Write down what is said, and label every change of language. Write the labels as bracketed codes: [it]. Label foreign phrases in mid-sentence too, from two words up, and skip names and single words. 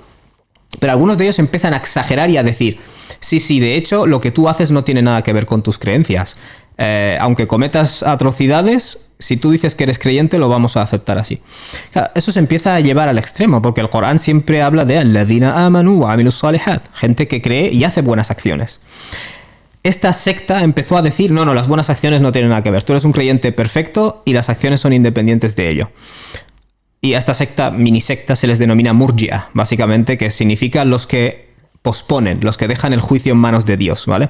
[es] Pero algunos de ellos empiezan a exagerar y a decir, sí, de hecho, lo que tú haces no tiene nada que ver con tus creencias. Aunque cometas atrocidades, si tú dices que eres creyente, lo vamos a aceptar así. Claro, eso se empieza a llevar al extremo, porque el Corán siempre habla de [ar] الذين آمنوا وعملوا الصالحات, [es] gente que cree y hace buenas acciones. Esta secta empezó a decir, no, las buenas acciones no tienen nada que ver. Tú eres un creyente perfecto y las acciones son independientes de ello. Y a esta secta, mini secta, se les denomina murji'a, básicamente, que significa los que posponen, los que dejan el juicio en manos de Dios, ¿vale?